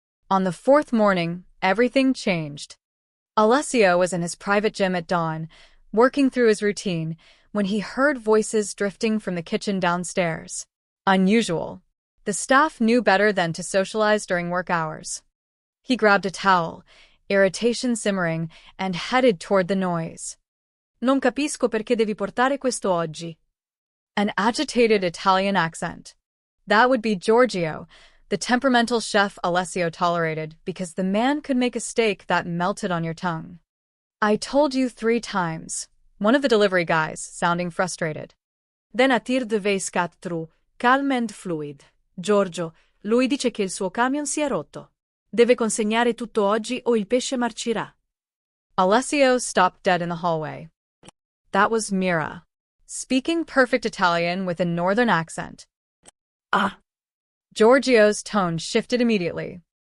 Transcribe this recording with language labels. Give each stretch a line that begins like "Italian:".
English: On the 4th morning, everything changed. Alessio was in his private gym at dawn, working through his routine, when he heard voices drifting from the kitchen downstairs. Unusual. The staff knew better than to socialize during work hours. He grabbed a towel, irritation simmering, and headed toward the noise.
Italian: Non capisco perché devi portare questo oggi.
English: An agitated Italian accent. That would be Giorgio, the temperamental chef Alessio tolerated because the man could make a steak that melted on your tongue. I told you 3 times, one of the delivery guys, sounding frustrated. Then a tir de vase cut through, calm and fluid.
Italian: Giorgio, lui dice che il suo camion si è rotto. Deve consegnare tutto oggi o il pesce marcirà.
English: Alessio stopped dead in the hallway. That was Mira, speaking perfect Italian with a northern accent. Ah. Giorgio's tone shifted immediately.